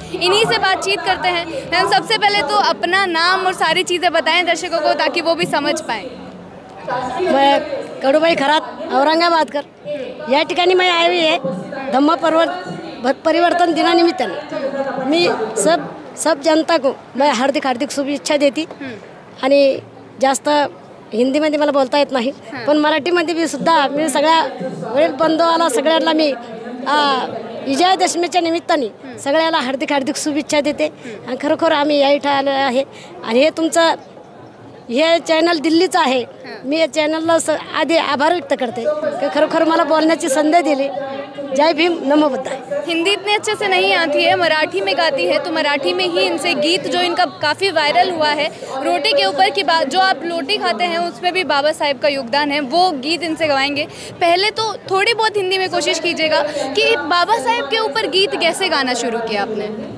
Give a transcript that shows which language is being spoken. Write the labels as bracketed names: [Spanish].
[Hindi] इन्हीं से बातचीत करते हैं। हम सबसे पहले तो अपना नाम और सारी चीज़ें बताएं दर्शकों को, ताकि वो भी समझ पाएँ। मैं कडूबाई खरात औरंगाबादकर [Marathi] या ठिकाणी [Hindi] मैं आई हुई है धम्म परिवर्तन दिनानिमित्ताने। [Marathi] मी [Hindi] सब जनता को मैं [Marathi] हार्दिक शुभेच्छा देती आणि जास्त हिंदीमध्ये मला बोलता येत नाही, पण मराठीमध्ये बी सुद्धा मी सगळ्या वडील बंधूला सगळ्यांना मी विजयादशमीच्या निमित्ताने सगळ्याला हार्दिक शुभेच्छा देते। आणि खरोखर आम्ही या इथं आलो आहे आणि हे तुमचं हे चॅनल दिल्लीचं आहे। मी या चॅनलला आधी आभार व्यक्त करते कि खरोखर मला बोलण्याची संधी दिली। जय भीम, नमो बुद्धाय। [Hindi] हिंदी इतने अच्छे से नहीं आती है, मराठी में गाती है, तो मराठी में ही इनसे गीत जो इनका काफ़ी वायरल हुआ है, रोटी के ऊपर की बात, जो आप रोटी खाते हैं उसमें भी बाबा साहेब का योगदान है, वो गीत इनसे गवाएंगे। पहले तो थोड़ी बहुत हिंदी में कोशिश कीजिएगा कि बाबा साहेब के ऊपर गीत कैसे गाना शुरू किया आपने?